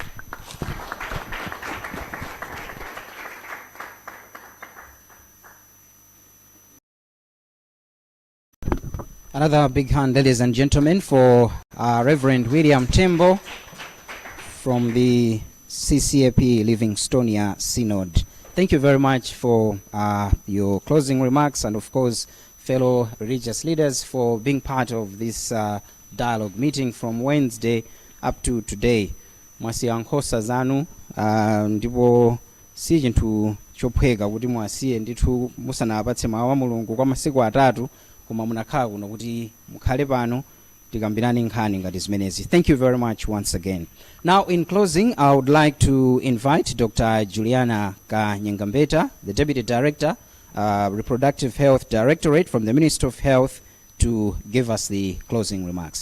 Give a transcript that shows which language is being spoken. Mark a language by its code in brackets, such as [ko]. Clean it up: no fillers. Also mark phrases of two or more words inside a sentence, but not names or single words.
[en] Another big hand, ladies and gentlemen, for Reverend William Tembo from the CCAP Livingstonia Synod. Thank you very much for your closing remarks, and of course, fellow religious leaders, for being part of this dialogue meeting from Wednesday up to today. [ny] Mwasiyankhosa zanu ndipo si chinthu chophweka kuti mwasiye ndithu musanapatse mawu a Mulungu kwa masiku atatu, koma munakhala kuno kuti mukhale pano tikambirane nkhani ngati zimenezi. [en] Thank you very much once again. Now, in closing, I would like to invite Dr. Juliana Kanyengambeta, the Deputy Director, Reproductive Health Directorate from the Ministry of Health, to give us the closing remarks.